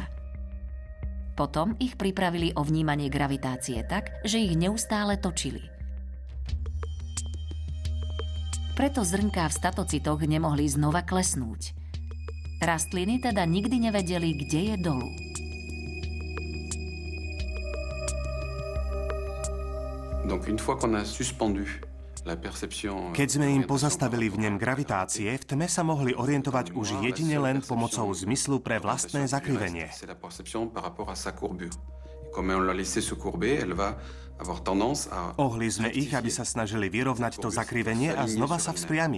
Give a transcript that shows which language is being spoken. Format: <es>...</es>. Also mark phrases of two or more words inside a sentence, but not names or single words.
<sk>Potom ich pripravili o vnímanie gravitácie tak, že ich neustále točili. Preto zrnká v statocitoch nemohli znova klesnúť. Rastliny teda nikdy nevedeli, kde je dolu.</sk> <fr>Donc une fois qu'on a suspendu.</fr> <sk>Keď sme im pozastavili vnem gravitácie, v tme sa mohli orientovať už jedine len pomocou zmyslu pre vlastné zakrivenie. Ohli sme ich, aby sa snažili vyrovnať to zakrivenie a znova sa vzpriamiť.</sk>